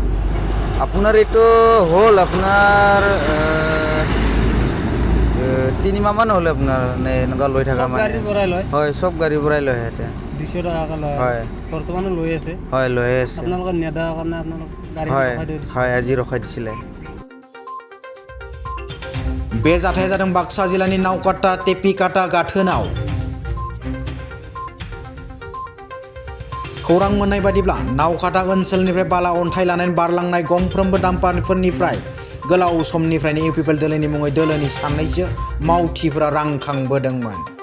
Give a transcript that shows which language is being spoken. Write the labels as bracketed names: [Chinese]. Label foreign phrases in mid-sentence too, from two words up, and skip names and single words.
[Assamese] আপোনাৰ এইটো হ'ল আপোনাৰ 3 মাহমান হ'ল আপোনাৰ এনেকুৱা লৈ থকা। মানে হয়, চব গাড়ীৰ পৰাই লয় সিহঁতে। 200 টকাকৈ লয়? হয়, বৰ্তমানো লৈ আছে? হয়, লৈ আছে। আপোনালোকৰ নেদাৰ কাৰণে আপোনালোক গাড়ী হয় ৰখাই দিছিল? হয়, আজি ৰখাই দিছিলে। [Bodo] बे जाथाया जादों बाक्सा जिल्लानि नावकाटा टेपिकाटा गाथोनाव। खौरां मोननाय बादिब्ला नावकाटा ओनसोलनिफ्राय बाला अन्थाइ लानानै बारलांनाय गंफ्रोमबो डाम्पारफोरनिफ्राय गोलाव समनिफ्रायनो इउपिपिएल दोलोनि मुङै दोलोनि सानैसो मावथिफोरा रां खांबोदोंमोन।